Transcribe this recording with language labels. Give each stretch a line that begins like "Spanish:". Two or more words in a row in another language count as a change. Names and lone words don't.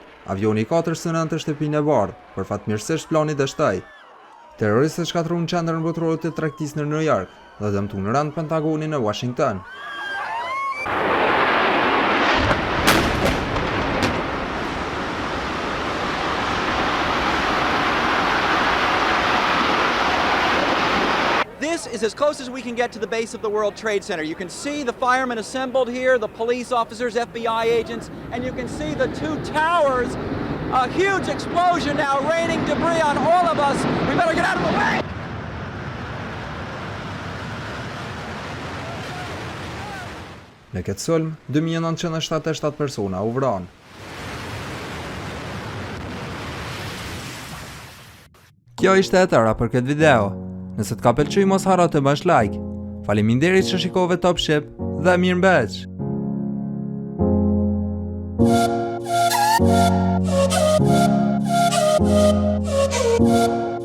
Albanian: Avioni 409 të shtëpinë e bardhë, për fatmirësisht plani dështoi. Terroristët shkatruan qendrën botërore të tregtisë në New York dhe dëmtuan rënd Pentagonin në Washington.
English: This is as close as we can get to the base of the World Trade Center. You can see the firemen assembled here, the police officers, FBI agents, and you can see the 2 towers. A huge explosion now raining debris on all of us. We better get out of the way!
Albanian: Në këtë sulm, 2977 persona u vranë. Kjo ishte e tëra për këtë video. Nëse të ka pëlqyer mos harro të bësh like. Faleminderit që shikove Top Shqip dhe mirëmbëjtje.
English: Thank you.